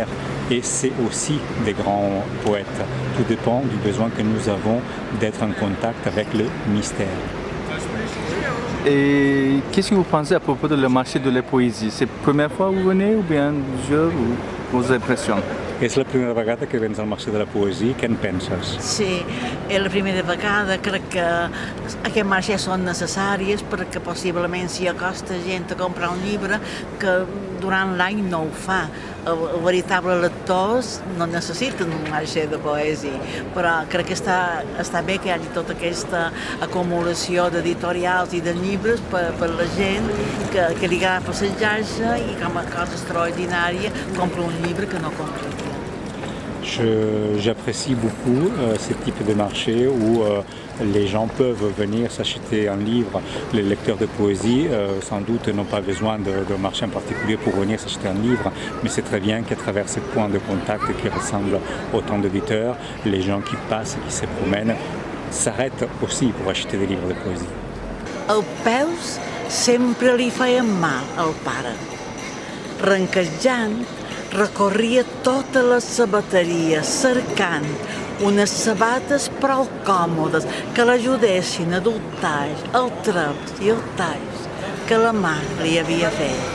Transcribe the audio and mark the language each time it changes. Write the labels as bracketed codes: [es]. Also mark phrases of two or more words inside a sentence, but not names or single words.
[fr] Et c'est aussi des grands poètes. Tout dépend du besoin que nous avons d'être en contact avec le mystère. Et qu'est-ce que vous pensez à propos de le marché de la poésie? C'est la première fois que vous venez ou bien plusieurs ou vos impressions? [ca] És la primera vegada que vens al Marché de la Poesia. Què en penses? Sí, és la primera vegada. Crec que aquests marxes són necessaris perquè possiblement s'hi acosta gent a comprar un llibre que durant l'any no ho fa. Els veritables lectors no necessiten un marge de poesia, però crec que està bé que hi hagi tota aquesta acumulació d'editorials i de llibres per la gent que li agrada passejar-se i com a cosa extraordinària compra un llibre que no compra. [fr] J'apprécie beaucoup ce type de marché où les gens peuvent venir s'acheter un livre. Les lecteurs de poésie, sans doute, n'ont pas besoin de marché en particulier pour venir s'acheter un livre, mais c'est très bien qu'à travers ces points de contact qui ressemblent autant d'éditeurs, les gens qui passent, qui se promènent, s'arrêtent aussi pour acheter des livres de poésie. [ca] Els peus sempre li feien mal al pare. Renquejant, recorria totes les sabateries cercant unes sabates prou còmodes que l'ajudessin a dur el treps i el talls que la mà li havia fet.